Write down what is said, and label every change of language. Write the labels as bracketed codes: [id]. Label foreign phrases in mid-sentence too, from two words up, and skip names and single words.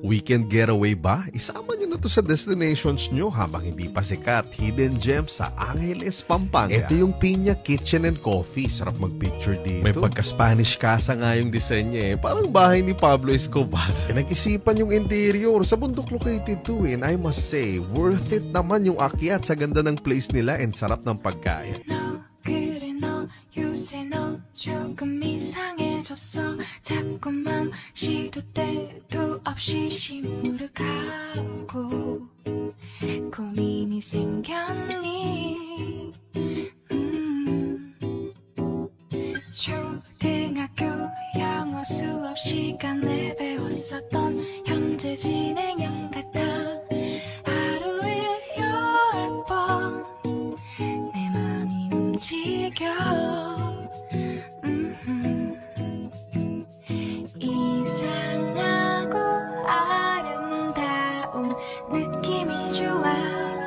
[en] Weekend getaway [tl] ba? Isama nyo na to sa destinations nyo habang hindi pa sikat. [en] Hidden Gems [tl] sa Angeles, Pampanga. Ito yung Piña Kitchen and Coffee. Sarap mag-picture dito. May pagka-Spanish casa nga yung design niya eh. Parang bahay ni Pablo Escobar. Pinag-isipan yung interior. Sa bundok located to [en] and I must say, worth it [tl] naman yung akyat sa ganda ng place nila and sarap ng pagkain. [ko] 요새 너 조금 이상해졌어 자꾸만 시도 때도 없이 시무룩하고 고민이 생겼니 초등학교 영어 수업 시간에 배웠었던 현재 진행형 같아 하루에 10번 내 맘이 움직여 이상하고 아름다운 느낌이 좋아